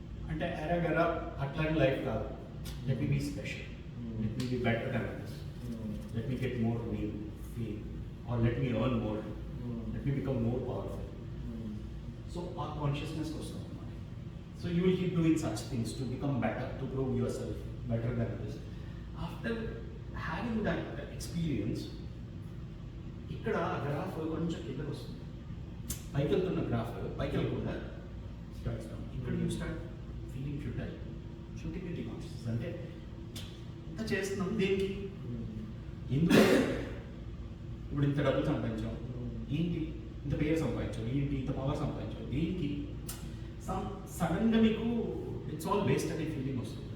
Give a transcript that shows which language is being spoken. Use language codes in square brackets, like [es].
[te] అంటే ఎరగరా అట్లాంటి లైఫ్ కాదు. [en] Let me be special, let me be better than others, let me get more feel, or let me earn more, let me become more powerful. [te] So ఆ consciousness వస్తుంది. [en] So you will keep doing such things to become better, to prove yourself better than others. After having that experience, [te] ఇక్కడ graph కొంచెం కిందకు వస్తుంది. పైకి వెళ్తున్న graph పైకి వెళ్ళకుండా [en] Starts down. ఇక్కడ you start feeling futility conscious. [te] అంటే ఇంత చేస్తున్నాం దేనికి, ఎందుకు, ఇప్పుడు ఇంత డబ్బులు సంపాదించాం ఏంటి, ఇంత పేరు సంపాదించాం ఏంటి, ఇంత పవర్ సంపాదించాం దేనికి, సడన్గా మీకు [en] it's all waste [te] అనే ఫీలింగ్ వస్తుంది.